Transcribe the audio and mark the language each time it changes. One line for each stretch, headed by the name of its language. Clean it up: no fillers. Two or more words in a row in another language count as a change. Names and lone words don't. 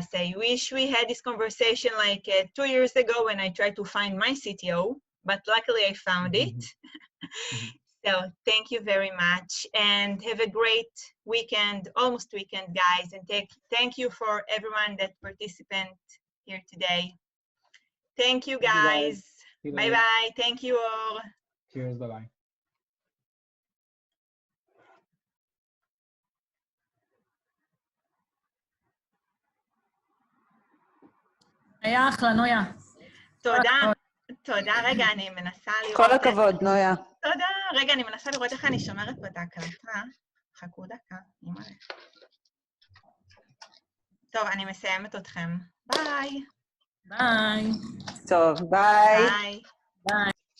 English: I wish we had this conversation like 2 years ago when I tried to find my CTO, but luckily I found it. So thank you very much and have a great weekend, almost weekend, guys. And thank you for everyone that participated here today. Thank you, guys. Bye-bye. Thank you all. Cheers. Bye-bye.
Hebrew: היה אחלה, נויה. תודה. רגע, אני מנסה לראות... כל הכבוד, נויה. תודה. רגע, אני מנסה לראות איך אני שומרת פה את ההקלטה. חכו דקה. טוב, אני מסיימת אתכם. ביי. ביי. טוב, ביי. ביי. ביי.